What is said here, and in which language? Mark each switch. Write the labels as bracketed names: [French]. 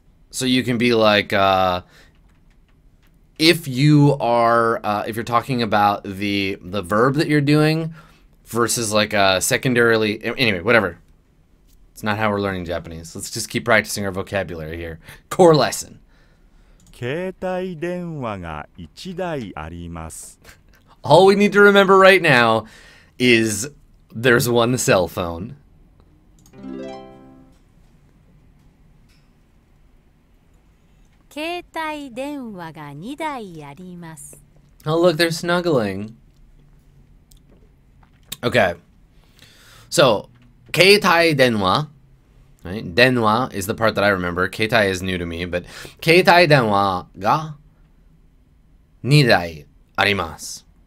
[English] So you can be like, if you're talking about the verb that you're doing versus like secondarily, anyway, whatever. It's not how we're learning Japanese. Let's just keep practicing our vocabulary here. Core lesson. [Japanese] 携帯電話が1台あります。 [English] All we need to remember right now is there's one cell phone. [Japanese] 携帯電話が2台あります。 [English] Oh, look, they're snuggling. Okay. So, [Japanese] keitai denwa. [English] Right? Denwa is the part that I remember. Keitai is new to me, but [Japanese] keitai denwa ga 2台あります.